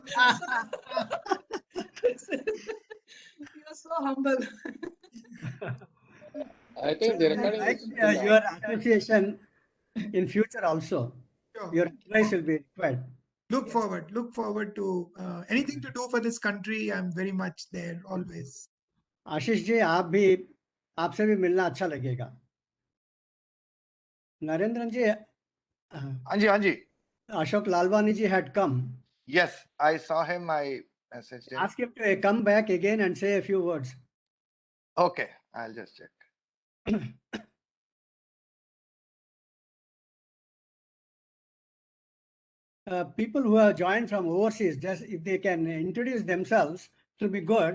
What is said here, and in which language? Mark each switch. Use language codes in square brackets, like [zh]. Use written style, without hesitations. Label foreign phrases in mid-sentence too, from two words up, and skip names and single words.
[en] You're so humble. I think the recording Like is still on. your association in future also. Sure. Your advice will be required. Look forward to anything to do for this country. I'm very much there always. [hi] आशीष जी आपसे भी मिलना अच्छा लगेगा. [en] Narendran ji, Anji, Anji. Ashok Lalwani ji had come. Yes, I saw him. I messaged him. Ask him to come back again and say a few words. Okay, I'll just check. People who have joined from overseas, just if they can introduce themselves, it will be good.